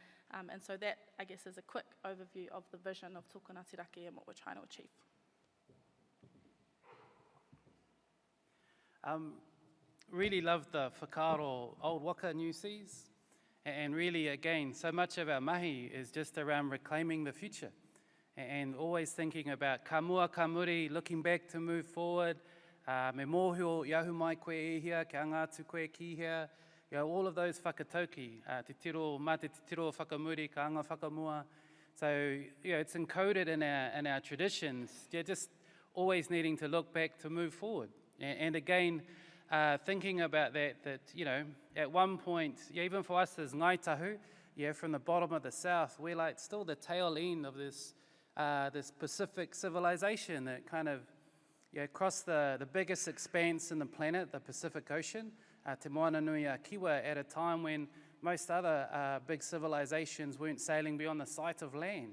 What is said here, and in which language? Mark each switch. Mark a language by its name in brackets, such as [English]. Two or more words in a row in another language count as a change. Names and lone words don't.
[English] And so that, I guess, is a quick overview of the vision of [Māori] Tokona Te Raki [English] and what we're trying to achieve. Really love the whakaaro Old Waka New Seas, and really, again, so much of our mahi is just around reclaiming the future and always thinking about [Māori] ka mua ka muri, [English] looking back to move forward, [Māori] me mōhio iahu mai koe e hia, kia ngātu koe ki hia, [English] all of those whakatauki, [Māori] te tiro, mā te tiro whakamuri, ka anga whakamua. [English] So it's encoded in our traditions, just always needing to look back to move forward. And again, thinking about that, at one point, even for us as Ngāi Tahu, from the bottom of the south, we're like still the tail end of this Pacific civilization that kind of crossed the biggest expanse in the planet, the Pacific Ocean, [Māori] Te Moana Nui a Kiwa, [English] at a time when most other big civilizations weren't sailing beyond the sight of land.